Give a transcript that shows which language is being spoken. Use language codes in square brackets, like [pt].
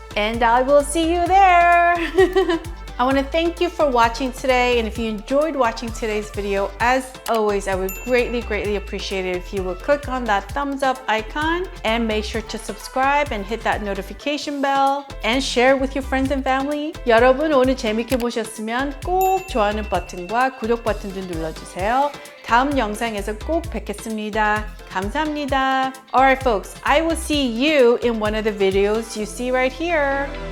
[en] And I will see you there. I want to thank you for watching today, and if you enjoyed watching today's video, as always, I would greatly appreciate it if you would click on that thumbs up icon and make sure to subscribe and hit that notification bell and share with your friends and family. [ko] 여러분 오늘 재밌게 보셨으면 꼭 좋아하는 버튼과 구독 버튼도 눌러주세요. 다음 영상에서 꼭 뵙겠습니다. 감사합니다. [en] Alright folks, I will see you in one of the videos you see right here.